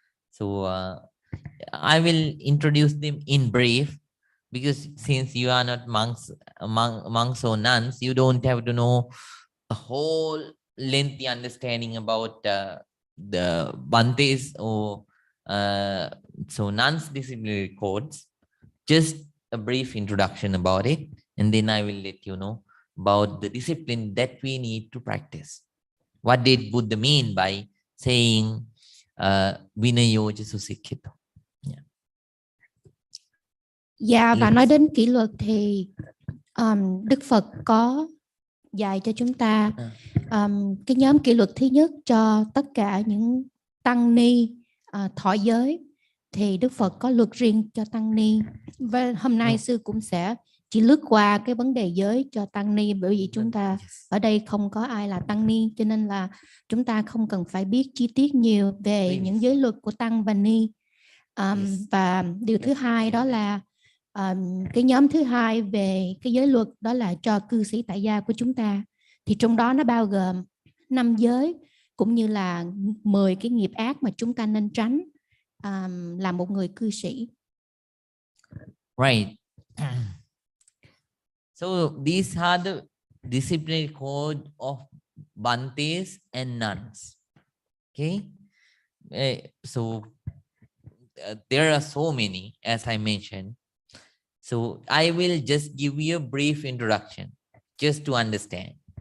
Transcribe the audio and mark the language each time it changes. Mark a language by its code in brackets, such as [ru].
[en] So I will introduce them in brief, because since you are not monks or nuns, you don't have to know a whole lengthy understanding about the Bantes or so nuns disciplinary codes. Just a brief introduction about it, and then I will let you know about the discipline that we need to practice. What did Buddha mean by saying [pi] Vinayoja Susikkhito? [vi] Dạ, và nói đến kỷ luật thì Đức Phật có dạy cho chúng ta cái nhóm kỷ luật thứ nhất cho tất cả những tăng ni thọ giới, thì Đức Phật có luật riêng cho tăng ni. Và hôm nay sư cũng sẽ chỉ lướt qua cái vấn đề giới cho tăng ni, bởi vì chúng ta ở đây không có ai là tăng ni, cho nên là chúng ta không cần phải biết chi tiết nhiều về những giới luật của tăng và ni. Và điều thứ hai đó là cái nhóm thứ hai về cái giới luật, đó là cho cư sĩ tại gia của chúng ta, thì trong đó nó bao gồm 5 giới cũng như là 10 cái nghiệp ác mà chúng ta nên tránh là một người cư sĩ. [en] Right. So these are the disciplinary code of Bantes and nuns. Okay. So there are so many, as I mentioned. So I will just give you a brief introduction just to understand.